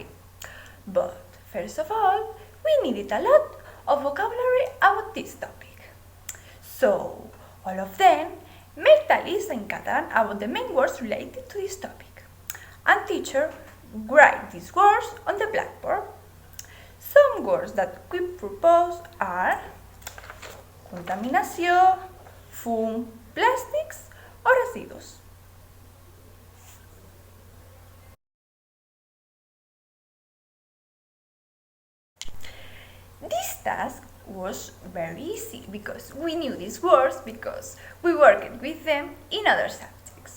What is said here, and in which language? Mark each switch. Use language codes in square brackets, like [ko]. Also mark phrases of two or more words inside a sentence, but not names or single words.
[en] But first of all, we needed a lot of vocabulary about this topic. So, all of them made a list in Catalan about the main words related to this topic. And teacher write these words on the blackboard. Some words that we propose are [ca] contaminació, fum, plàstics o residus. [en] This task was very easy because we knew these words because we worked with them in other subjects.